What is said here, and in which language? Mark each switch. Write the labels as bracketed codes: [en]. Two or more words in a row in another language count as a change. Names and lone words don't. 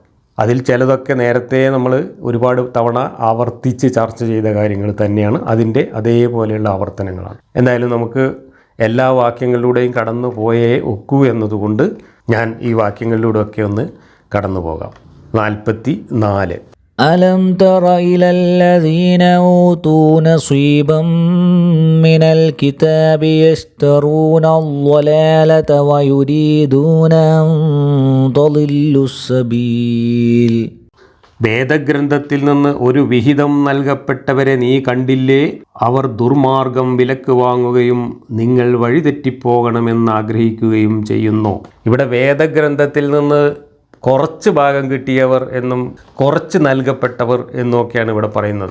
[ml] അതിൽ ചിലതൊക്കെ നേരത്തെ നമ്മൾ ഒരുപാട് തവണ ആവർത്തിച്ച് ചർച്ച ചെയ്ത കാര്യങ്ങൾ തന്നെയാണ്, അതിൻ്റെ അതേപോലെയുള്ള ആവർത്തനങ്ങളാണ്. എന്തായാലും നമുക്ക് എല്ലാ വാക്യങ്ങളിലൂടെയും കടന്നു പോയേ ഒക്കൂ എന്നതുകൊണ്ട് ഞാൻ ഈ വാക്യങ്ങളിലൂടെയൊക്കെ ഒന്ന് കടന്നു പോകാം. 44. [ar] ألم تر إلى الذين أوتوا نصيبا من الكتاب يشترون الضلالة ويريدون أن تضلوا السبيل. [ml] വേദഗ്രന്ഥത്തിൽ നിന്ന് ഒരു വിഹിതം നൽകപ്പെട്ടവരെ നീ കണ്ടില്ലേ? അവർ ദുർമാർഗം വിലക്ക് വാങ്ങുകയും നിങ്ങൾ വഴിതെറ്റിപ്പോകണമെന്ന് ആഗ്രഹിക്കുകയും ചെയ്യുന്നു. ഇവിടെ വേദഗ്രന്ഥത്തിൽ നിന്ന് കുറച്ച് ഭാഗം കിട്ടിയവർ എന്നും കുറച്ച് നൽകപ്പെട്ടവർ എന്നൊക്കെയാണ് ഇവിടെ പറയുന്നത്.